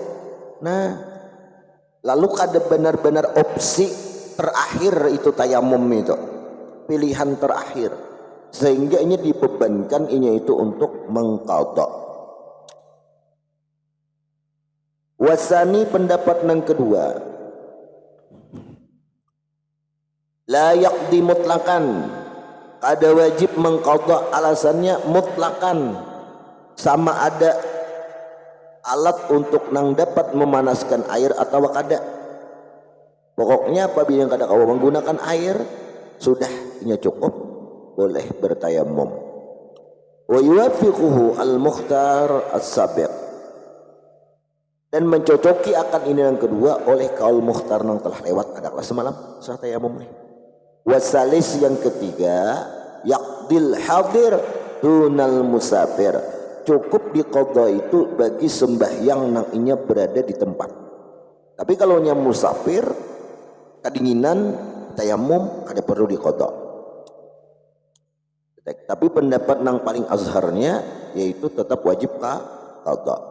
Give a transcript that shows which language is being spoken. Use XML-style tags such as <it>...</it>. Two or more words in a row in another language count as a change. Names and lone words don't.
<bjn>Nah, lalu kada benar-benar opsi terakhir itu tayamum itu, pilihan terakhir, sehingga ini dibebankan ini itu untuk mengqadha. Wasani, pendapat yang kedua,</bjn> <ar>la yaqdi mutlakan,</ar> <bjn>kada wajib mengqadha, alasannya mutlakan, sama ada alat untuk nang dapat memanaskan air atau kada. Pokoknya apabila kada kau menggunakan air, sudah ini cukup, boleh bertayamum.</bjn> <ar>Wa yuwafiquhu al-mukhtar as-sabiq,</ar> <bjn>dan mencocoki akan ini yang kedua oleh kaul mukhtar yang telah lewat ada kelas semalam sah tayamum. Wasalis, yang ketiga,</bjn> <ar>yaqdil hadir dunal musafir,</ar> <bjn>cukup diqadha itu bagi sembahyang nang inya berada di tempat. Tapi kalau nya musafir kedinginan tayamum kada perlu diqadha. Tapi pendapat nang paling azharnya yaitu tetap wajib qadha.</bjn>